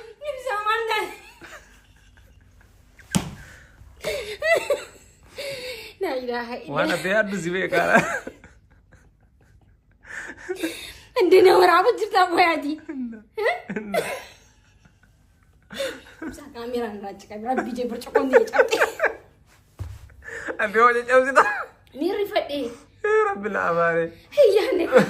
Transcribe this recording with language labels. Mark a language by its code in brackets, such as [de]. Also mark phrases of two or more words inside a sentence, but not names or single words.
[om] Ibsa maal taate? [ar] لا إله إلا الله. [om] Waan ati yaaddu si beekaa. Andi na waraaba jirta boyaati. Inna. Inna. Ibsa kaameraan irraa cika. Rabbi jee burcuqoon ni cabte. Ati hoo caccabsita? Ni rifadhe. Eh, Rabbi na abaare. Hiyyaanne.